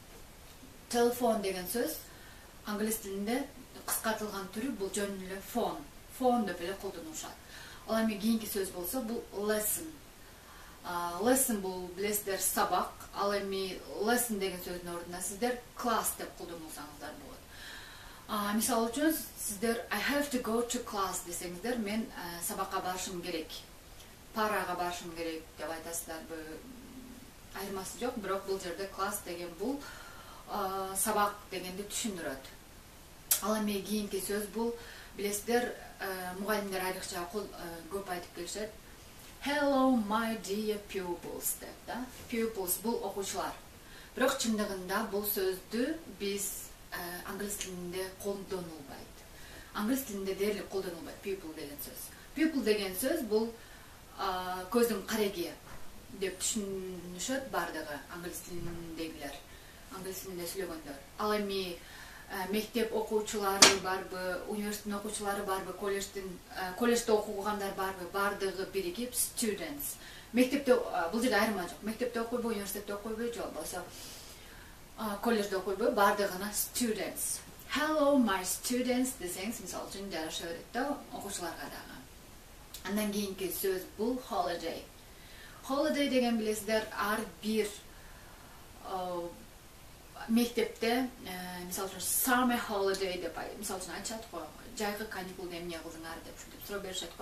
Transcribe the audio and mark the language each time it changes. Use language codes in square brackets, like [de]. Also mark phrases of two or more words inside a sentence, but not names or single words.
[ky] Телефон деген сөз англис тилинде кыскартылган түрү бул жөн эле phone. Phone деп эле колдонушат. Ал эми кийинки сөз болсо бул lesson. Lesson бул билесиздер сабак. Ал эми lesson деген сөздүн ордуна сиздер class деп колдонсаңыздар болот. Мисалы үчүн сиздер [en] I have to go to class [ky] десеңиздер, мен сабакка барышым керек, парага барышым керек деп айтасыздарбы? Айырмасы жок, бирок бул жерде class деген бул сабак дегенди түшүндүрөт. Ал эми кийинки сөз бул билесиздер, мугалимдер айрыкча көп айтып келишет. [en] Hello my dear pupils деп да. [ky] Pupils бул окуучулар. Бирок чындыгында бул сөздү биз англис тилинде колдонулбайт. Англис тилинде дээрлик колдонулбайт pupil деген сөз. Pupil деген сөз бул көздүн кареги деп түшүнүшөт бардыгы англис тилиндегилер, англис тилинде сүйлөгөндөр. Ал эми мектеп окуучулары барбы, университеттин окуучулары барбы, колледжде окугандар барбы, бардыгы биригип students. Мектепте бул жерде айырма жок. Мектепте окуйбу, университетте окуйбу, же болбосо колледжде окуйбу, бардыгына students. [en] Hello my students [ky] десеңиз, мисалы үчүн жараша берет да окуучуларга дагы. Андан кийинки сөз бул holiday. Holiday деген билесиздер, ар бир мектепте, мисалы үчүн [en] summer holiday [ky] деп мисалы үчүн айтышат го, жайкы каникулда эмне кылдыңар деп ушинтип суроо беришет го.